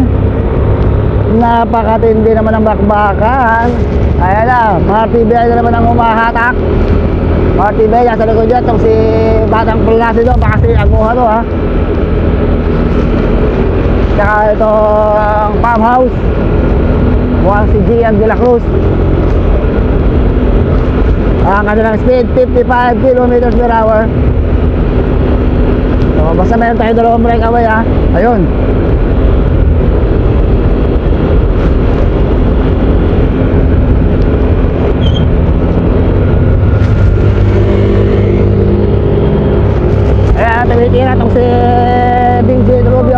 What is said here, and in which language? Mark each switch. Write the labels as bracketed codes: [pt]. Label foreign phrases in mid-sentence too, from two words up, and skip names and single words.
[tl] Napakatindi naman ang bakbakan. Ayan na, RTV na naman ang humahatak. RTV, nasa likod dyan itong si Batang Placido, baka si Aguha to ha. Tsaka ito ang Farmhouse, mukhang si Gian de la Cruz. Ang kanilang speed 55 km/h. So basta meron tayo dalawang breakaway ha. Ayun. Tumitira itong si Vincent Rubio.